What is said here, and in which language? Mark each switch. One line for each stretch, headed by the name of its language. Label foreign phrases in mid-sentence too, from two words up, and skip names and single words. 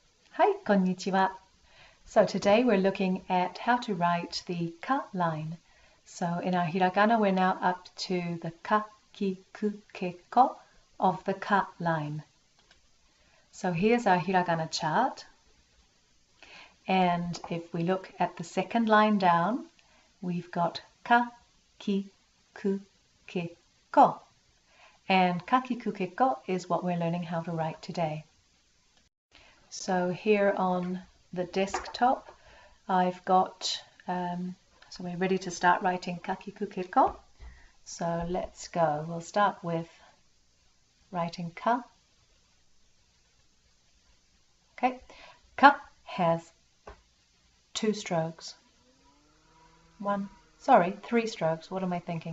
English: Hi, konnichiwa. So today we're looking at how to write the ka line. So in our hiragana we're now up to the
Japanese: ka, ki, ku, ke, ko
English: of the ka line. So here's our hiragana chart. And if we look at the second line down, we've got
Japanese: ka, ki, ku, ke, ko.
English: And
Japanese: ka, ki, ku, ke, ko
English: is what we're learning how to write today. So here on the desktop, I've got, so we're ready to start writing
Japanese: ka, ki, ku, ke, ko.
English: So let's go. We'll start with writing ka. Okay, ka has 2 strokes. 3 strokes. What am I thinking?